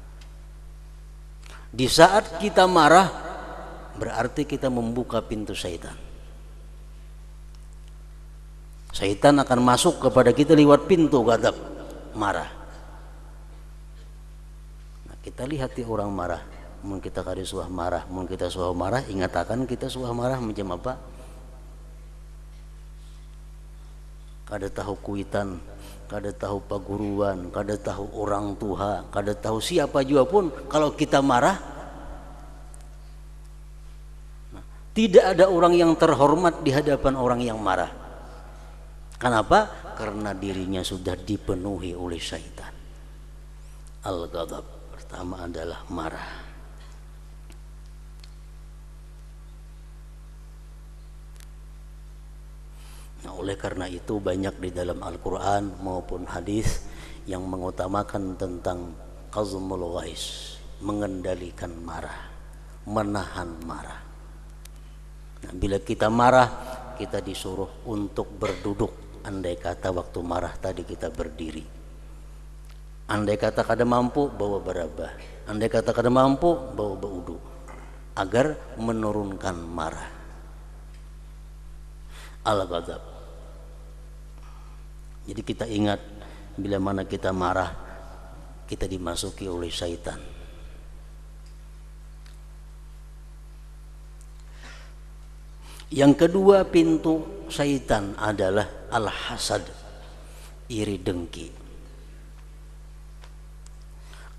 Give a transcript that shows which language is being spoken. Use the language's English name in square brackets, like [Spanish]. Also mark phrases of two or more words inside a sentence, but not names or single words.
[Indonesian] Di saat kita marah, berarti kita membuka pintu syaitan. Syaitan akan masuk kepada kita lewat pintu ghadab, marah. Nah, kita lihat di orang marah, [Banjar] mun kita kari suah marah, mun kita suah marah, ingat akan kita suah marah macam apa? Kada tahu kuitan, kada tahu paguruan, kada tahu orang tua, [Indonesian] kada tahu siapa juga pun, kalau kita marah, tidak ada orang yang terhormat di hadapan orang yang marah. Kenapa? Karena dirinya sudah dipenuhi oleh syaitan. Al-ghadab pertama adalah marah. Nah, oleh karena itu banyak di dalam Al-Quran maupun hadis yang mengutamakan tentang [Arabic] كظم الغيظ, [Indonesian] mengendalikan marah, menahan marah. Nah, bila kita marah, kita disuruh untuk berduduk. Andai kata waktu marah tadi kita berdiri. Andai kata [Banjar] kada mampu, bawa berabah. [Indonesian] Andai kata [Banjar] kada mampu, bawa baudu, [Indonesian] agar menurunkan marah. Al-ghadab. Jadi kita ingat, bila mana kita marah, kita dimasuki oleh syaitan. Yang kedua pintu syaitan adalah al-hasad, iri dengki.